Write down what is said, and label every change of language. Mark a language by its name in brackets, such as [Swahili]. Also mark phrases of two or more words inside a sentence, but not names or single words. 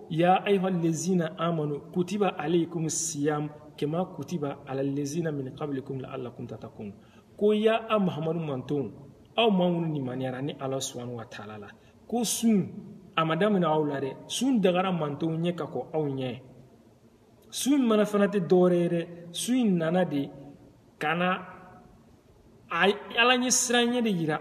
[Arabic] يا أيها الذين آمنوا كتب عليكم الصيام كما كتب على الذين من قبلكم لعلكم تتقون [Bambara] ko ya a muhammadu mantonw aw ma minnu limaniyara ni ala subhanahu wa taala la ko sun a ma daminɛ aw la dɛ sun dagara mantonw ɲɛ ka kɔ aw ɲɛ sun mana fana tɛ dɔwɛrɛ ye dɛ sun nana de ka na ala ɲɛ siranɲɛ de yira